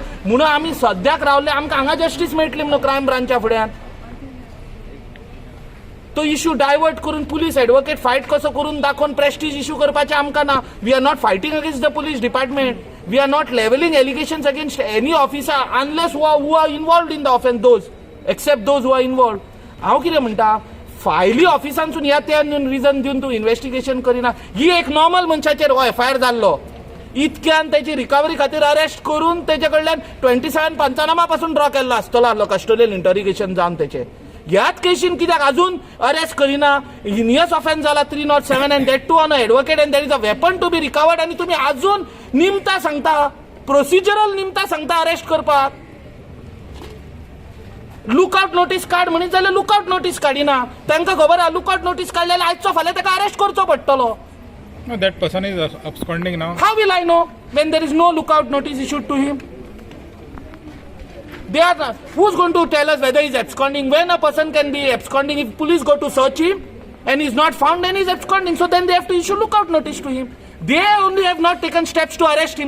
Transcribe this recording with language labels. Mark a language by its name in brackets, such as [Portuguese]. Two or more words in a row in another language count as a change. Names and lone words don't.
[Konkani] म्हणून आमी सद्याक रावले आमकां हांगा जस्टीस मेळटली म्हणून [English] क्रायम ब्रांचा [Konkani] फुड्यान. तो इश्यू डायवर्ट करून [English] पुलीस एडवोकेट फायट [Konkani] कसो करून दाखोवन [English] प्रेस्टीज इश्यू [Konkani] करपाचें आमकां ना. [English] we are not fighting against the police department. we are not levelling allegations against any officer unless who are involved in the offence those except those who are involved. [Konkani] हांव कितें म्हणटा फायली ऑफिसांसून ह्या त्या रिजन दिवन तूं इन्व्हेस्टिगेशन करिना. ही एक नॉर्मल मनशाचेर हो FIR जाल्लो. इतक्यान त्याची रिकवरी खातीर अरेस्ट करून तेजे कडल्यान 27 पंचनामा पासून ड्रॉ केल्लो आसतलो आसलो [English] कस्टोडियल इंटरिगेशन [Konkani] जावन तेचे. ह्याच केसीन कित्याक अजून अरेस्ट करिना. [English] heinous offence जाला 307 and that too on advocate and there is a weapon to be recovered [Konkani] आनी तुमी अजून निमता सांगता प्रोसिजरल निमता सांगता अरेस्ट करपाक. [English] लुकआउट नोटीस [Konkani] काड म्हणीत जाल्यार [English] लुकआउट नोटीस [Konkani] काडिना. तांकां खबर आहा [English] लुकआउट नोटीस [Konkani] काडल्यार आयचो फाल्यां ताका अरेस्ट करचो पडटलो. [English] No, that person is absconding now. How will I know when there is no lookout notice issued to him? They are who's going to tell us whether he is absconding? When a person can be absconding, if police go to search him and he is not found, then he is absconding. So then they have to issue lookout notice to him. They only have not taken steps to arrest him.